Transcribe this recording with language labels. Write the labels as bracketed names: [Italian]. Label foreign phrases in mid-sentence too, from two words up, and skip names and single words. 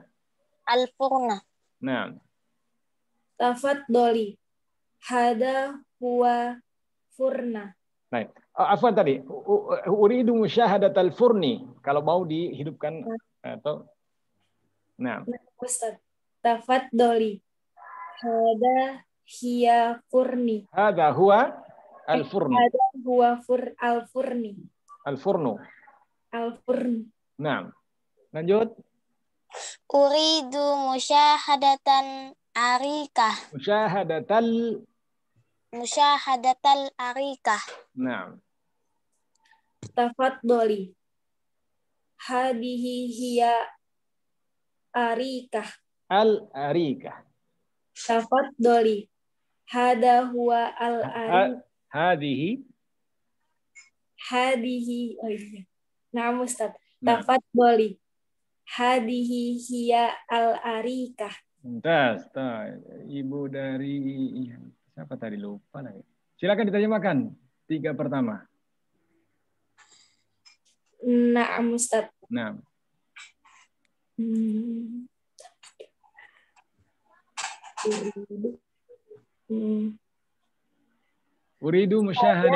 [Indonesian] Nah. [Arabic] تفضلي. هذا هو فرنا. [Indonesian] Baik. Afwan tadi. [Arabic] أريد مشاهدة الفرن. [Indonesian] Kalau mau dihidupkan atau nah. [Arabic] Ustaz. تفضلي. هذه هي فرني. هذا هو الفرن. هذا هو الفرن. [Indonesian] Al-furnu. Nah. Lanjut. [Arabic] أريد مشاهدة أريكة. مشاهدة الأريكة. [Indonesian] Nah. [Arabic] Tafaddali. هذه هي أريكة. Al-arikah. تفضلي. هذا هو الأريكة. Hadihi. [Indonesian] Oh iya. Nah, Ustaz. [Arabic] تفضلي. هذه هي الأريكة. Mumtaz. [Indonesian] Ibu dari siapa tadi, lupa lagi. Silakan diterjemahkan 3 pertama. Nah, Ustaz. [Arabic] Nah. أريد مشاهدة.